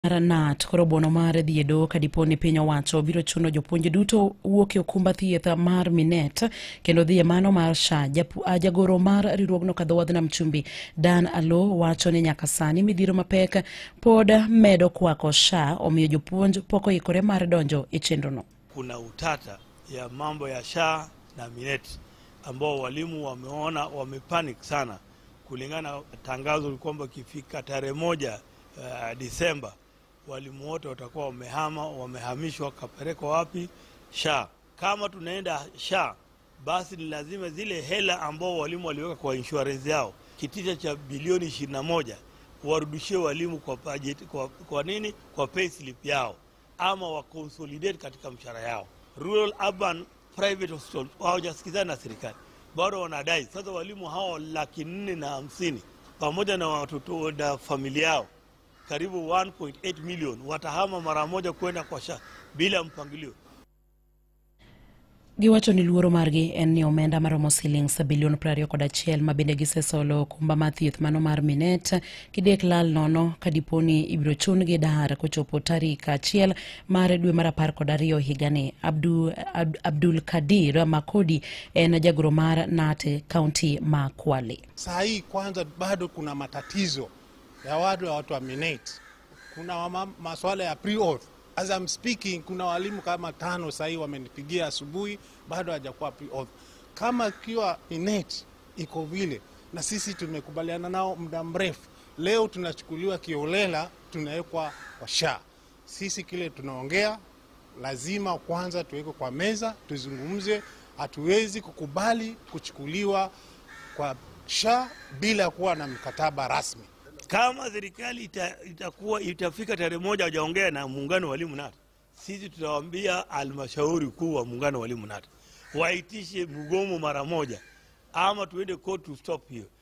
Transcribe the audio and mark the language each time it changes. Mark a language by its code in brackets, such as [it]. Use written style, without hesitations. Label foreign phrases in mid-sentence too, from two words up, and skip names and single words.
[luo] Nat koro bono mar dhiedo kadiponi piny owacho biro chuno jopuonj duto wuok e okumba thieth mar Minet kendo dhie mano mar SHA. Jagoro mar riwruogno kadhowadh nam chumbi Dan Alo wacho ni nyaka sani midhiro mapek pod medo kwako SHA, omiyo jopuonj pok oikore mar donjo e chenrono. [sw] Kuna utata ya mambo ya SHA na Minet ambao walimu wameona wamepanic sana kulingana na tangazo kwamba kifika tarehe 1 Disemba walimu wote watakuwa wamehamishwa kapelekwa wapi? SHA. Kama tunaenda SHA, basi ni lazima zile hela ambao walimu waliweka kwa insurance yao kitita cha bilioni 21 warudishie walimu kwa budget, kwa nini? Kwa pay slip yao ama wa consolidate katika mshahara yao. [en] Rural urban private hospital [sw] hawajasikizana na serikali, bado wanadai. Sasa walimu hao 450,000 pamoja na watoto na familia yao karibu 1.8 million watahama mara moja kwenda kwa SHA bila mpangilio. [luo] Giwacho ni luoro margi en ni omenda maromo shillings bilion 21 mabende gisesolo okumba mar thieth mano mar Minet kidek lal nono kadiponi ibiro chungi dar kochopo tarik 1 mar dwe mar 12 higani. Abdul Kadir Makodi en jagoro mar Nat County ma Kwale. [sw] Saa hii kwanza bado kuna matatizo ya watu wa Minet. Kuna masuala ya pre-auth. [en] As I'm speaking, [sw] kuna walimu kama 5 sasa wamenipigia asubuhi bado hajakuwa pre-auth. Kama kiwa Minet iko vile na sisi tumekubaliana nao muda mrefu, leo tunachukuliwa kiolela tunawekwa kwa SHA. Sisi kile tunaongea lazima kwanza tuweke kwa meza tuzungumze. Hatuwezi kukubali kuchukuliwa kwa SHA bila kuwa na mkataba rasmi. Kama serikali itafika tarehe 1 hajaongea na muungano wa walimu Nat, sisi tutawaambia halmashauri kuu wa muungano wa walimu Nat waitishe mgomo mara moja ama tuende [en] court to stop [sw] hiyo.